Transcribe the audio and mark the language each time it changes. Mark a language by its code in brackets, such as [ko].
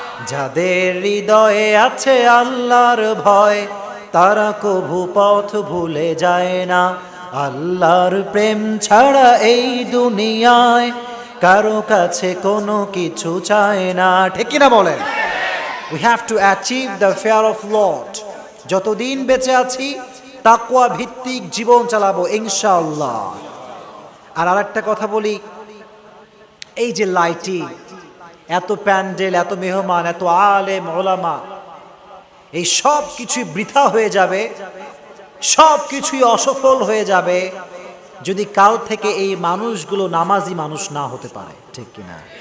[bn] যাদের হৃদয়ে আছে আল্লাহর ভয়, তারা কভু পথ ভুলে যায় না। আল্লাহর প্রেম ছাড়া এই দুনিয়ায় কারো কাছে কোনো কিছু চায় না। ঠিক কিনা বলেন? [en] We have to achieve the fear of Lord. [bn] যতদিন বেঁচে আছি তাকওয়া ভিত্তিক জীবন চালাবো ইনশাআল্লাহ। আর আরেকটা কথা বলি, এই যে লাইটিং, এত প্যান্ডেল, এত মেহমান, এত আলেম ওলামা, এই সব কিছুই বৃথা হয়ে যাবে, সব কিছুই অসফল হয়ে যাবে যদি কাল থেকে এই মানুষগুলো নামাজি মানুষ না হতে পারে। ঠিক কিনা?